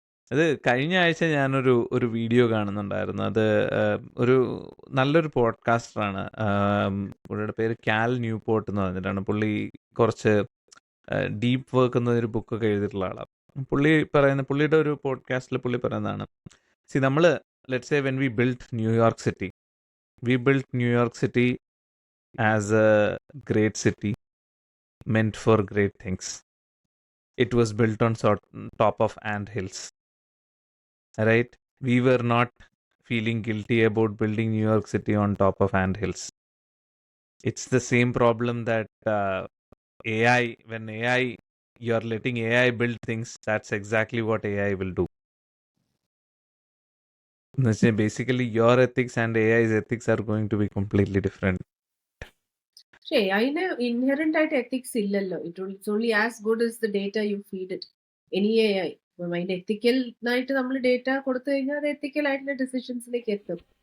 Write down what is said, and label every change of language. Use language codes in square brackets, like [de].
[ml] അത് കഴിഞ്ഞ ആഴ്ച ഞാനൊരു വീഡിയോ കാണുന്നുണ്ടായിരുന്നു. അത് ഒരു നല്ലൊരു പോഡ്കാസ്റ്ററാണ്, പുള്ളിയുടെ പേര് കാൽ ന്യൂപോർട്ട് എന്ന് പറഞ്ഞിട്ടാണ്. പുള്ളി കുറച്ച് ഡീപ്പ് വർക്ക് എന്നൊരു ബുക്കൊക്കെ എഴുതിയിട്ടുള്ള ആളാണ്. പുള്ളിയുടെ ഒരു പോഡ്കാസ്റ്റിൽ പുള്ളി പറയുന്നതാണ്, നമ്മൾ [en] let's say when we built New York City, we built New York City as a great city meant for great things. It was built on top of ant hills, right? We were not feeling guilty about building New York City on top of ant hills. It's the same problem that AI, when AI, you're letting AI build things, that's exactly what AI will do. Basically, your ethics and AI's ethics are going to be completely different. [ml] പക്ഷേ അതിന് inherent ആയിട്ട് ethics ഇല്ലല്ലോ. [en] It's only as good as the data you feed it. [ml] Any AI അതിന്റെ എത്തിക്കലായിട്ട് നമ്മൾ data കൊടുത്തു കഴിഞ്ഞാൽ അത് എത്തിക്കൽ ആയിട്ടുള്ള ഡിസിഷൻസിലേക്ക് എത്തും.